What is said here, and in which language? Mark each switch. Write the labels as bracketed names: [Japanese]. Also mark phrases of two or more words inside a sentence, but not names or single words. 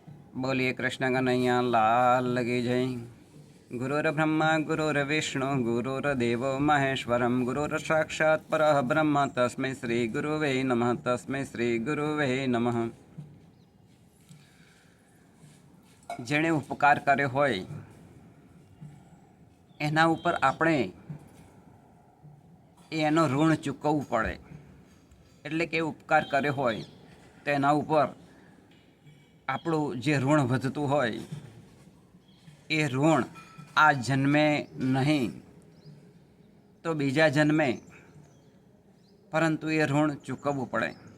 [Hindi] बोलिए कृष्ण कन्हैया लाल लगी जय। [Sanskrit] गुरुर्ब्रह्मा गुरुर्विष्णु गुरुर्देवो महेश्वरम गुरुर साक्षात् परः ब्रह्म तस्मै श्री गुरुवे नमः तस्मै श्री गुरुवे नमः। [Gujarati] જેણે ઉપકાર કર્યો હોય એના ઉપર આપણે એનો ઋણ ચૂકવવું પડે। એટલે કે ઉપકાર કર્યો હોય તો એના ઉપર આપણું જે ઋણ વધતું હોય એ ઋણ આ જન્મે નહીં તો બીજા જન્મે પરંતુ એ ઋણ ચૂકવવું પડે।